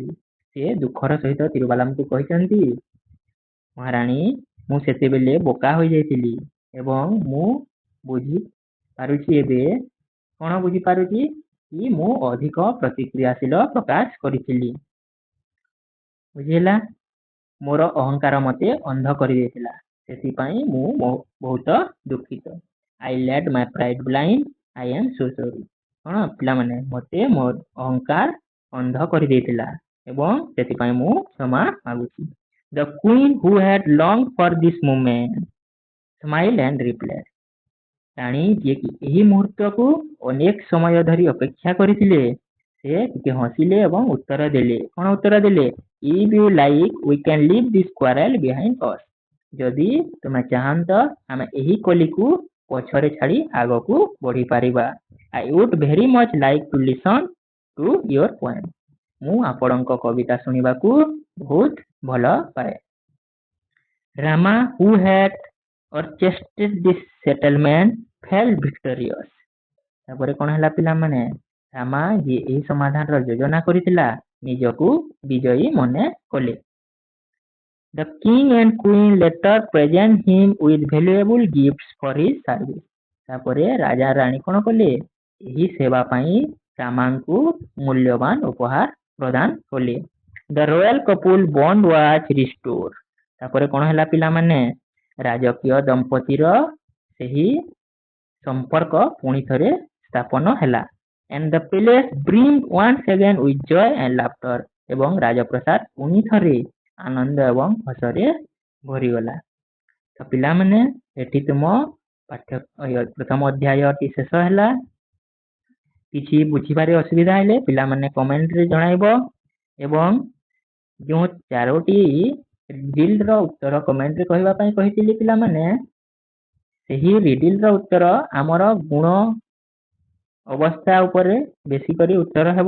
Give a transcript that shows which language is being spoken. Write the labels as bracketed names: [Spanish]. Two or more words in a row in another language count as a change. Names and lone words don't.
[Odia] ସେ ଦୁଃଖର ସହିତ ତିରୁବାଲାମଙ୍କୁ କହିଛନ୍ତି ମହାରାଣୀ ମୁଁ ସେତେବେଳେ ବୋକା ହୋଇଯାଇଥିଲି ଏବଂ ମୁଁ ବୁଝିପାରୁଛି ଏବେ କ'ଣ ବୁଝିପାରୁଛି କି ମୁଁ ଅଧିକ ପ୍ରତିକ୍ରିୟାଶୀଳ ପ୍ରକାଶ କରିଥିଲି। ବୁଝିହେଲା? ମୋର ଅହଙ୍କାର ମୋତେ ଅନ୍ଧ କରିଦେଇଥିଲା, ସେଥିପାଇଁ ମୁଁ ବହୁତ ଦୁଃଖିତ। [English] I let my pride blind. I am so sorry. [Odia] କ'ଣ ପିଲାମାନେ ମୋତେ ମୋର ଅହଙ୍କାର ଅନ୍ଧ କରିଦେଇଥିଲା ଏବଂ ସେଥିପାଇଁ ମୁଁ କ୍ଷମା ମାଗୁଛି। [English] The queen who had longed for this moment smiled and replied. [Odia] ରାଣୀ ଯିଏକି ଏହି ମୁହୂର୍ତ୍ତକୁ ଅନେକ ସମୟ ଧରି ଅପେକ୍ଷା କରିଥିଲେ ସେ ଟିକେ ହସିଲେ ଏବଂ ଉତ୍ତର ଦେଲେ। କ'ଣ ଉତ୍ତର ଦେଲେ? [English] If you like, we can leave this quarrel behind us. [Odia] ଯଦି ତୁମେ ଚାହାନ୍ତ ଆମେ ଏହି କଳିକୁ ପଛରେ ଛାଡ଼ି ଆଗକୁ ବଢ଼ିପାରିବା। [English] I would very much like to listen to your poem. [Odia] ମୁଁ ଆପଣଙ୍କ କବିତା ଶୁଣିବାକୁ ବହୁତ ଭଲ ପାଏ। [English] Rama, who had orchestrated this settlement, felt victorious. [Odia] ତାପରେ କ'ଣ ହେଲା ପିଲାମାନେ? ରାମା ଯିଏ ଏହି ସମାଧାନର ଯୋଜନା କରିଥିଲା ନିଜକୁ ବିଜୟୀ ମନେ କଲେ। [English] The king and queen later present him with valuable gifts for his service. [Odia] ତାପରେ ରାଜା ରାଣୀ କ'ଣ କଲେ? ଏହି ସେବା ପାଇଁ ରାମାଙ୍କୁ ମୂଲ୍ୟବାନ ଉପହାର ପ୍ରଦାନ କଲେ। [English] The royal couple bond was restored. [Odia] ତାପରେ କ'ଣ ହେଲା ପିଲାମାନେ? ରାଜକୀୟ ଦମ୍ପତିର ସେହି ସମ୍ପର୍କ ପୁଣି ଥରେ ସ୍ଥାପନ ହେଲା। [English] And the palace brimmed once again with joy and laughter. [Odia] ଏବଂ ରାଜପ୍ରସାଦ ପୁଣି ଥରେ ଆନନ୍ଦ ଏବଂ ହସରେ ଭରିଗଲା। ତ ପିଲାମାନେ ଏଠି ତୁମ ପ୍ରଥମ ଅଧ୍ୟାୟଟି ଶେଷ ହେଲା। କିଛି ବୁଝିବାରେ ଅସୁବିଧା ହେଲେ ପିଲାମାନେ କମେଣ୍ଟରେ ଜଣାଇବ ଏବଂ ଯେଉଁ 4ଟି ରିଡିଲର ଉତ୍ତର କମେଣ୍ଟରେ କହିବା ପାଇଁ କହିଥିଲି ପିଲାମାନେ ସେହି ରିଡିଲର ଉତ୍ତର ଆମର ଗୁଣ ଅବସ୍ଥା ଉପରେ ବେଶୀ କରି ଉତ୍ତର ହେବ।